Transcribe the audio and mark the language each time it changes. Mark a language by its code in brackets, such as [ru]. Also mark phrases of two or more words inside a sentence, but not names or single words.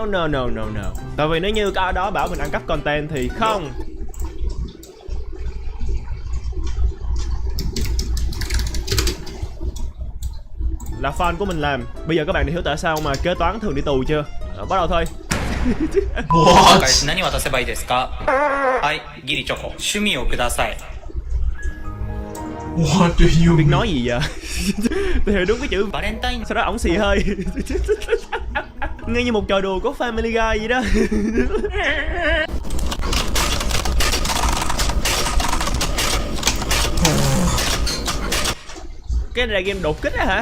[vi] Tại vì nếu như cái đó bảo mình ăn cắp content thì không. Là fan của mình làm. Bây giờ các bạn đã hiểu tại sao mà kế toán thường đi tù chưa? Bắt đầu thôi. [en] What? [ja] 何渡せばいいですか？はい、ギリチョコ。趣味をください。 [en] What do you [vi] biết nói gì vậy? Tôi hiểu đúng cái chữ Valentine. Sau đó ổng xì hơi. Nghe như một trò đùa của Family Guy vậy đó. Cái này là game đột kích á hả?